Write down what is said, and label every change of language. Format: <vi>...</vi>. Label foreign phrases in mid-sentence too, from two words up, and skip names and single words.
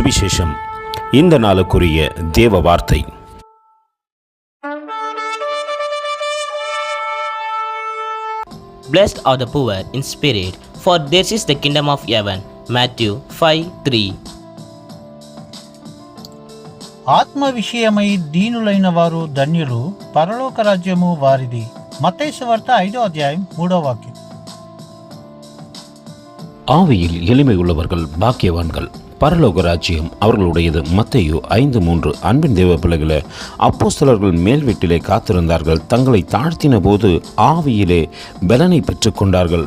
<ta>சுவிசேஷம். இந்த நாளுக்குரிய தேவ வார்த்தை.</ta> <en>Blessed are the poor in spirit, for theirs is the kingdom of heaven. Matthew 5:3.</en> <te>ఆత్మ విషయమై దీనులైన వారు ధన్యులు, పరలోక రాజ్యము వారిది. మత్తయి సువార్త 5వ అధ్యాయం 3వ వాక్యం.</te> <ta>ஆவியில் எளிமை உள்ளவர்கள் பாக்கியவான்கள், பரலோக ராஜ்யம் அவர்களுடையது. மத்தேயு 5:3. அன்பின் தேவ பிள்ளைகளே, அப்போஸ்தலர்கள் மேல் வீட்டிலே காத்திருந்தார்கள். தங்களை தாழ்த்தின போது ஆவியிலே பலனை பெற்றுக்கொண்டார்கள்.</ta>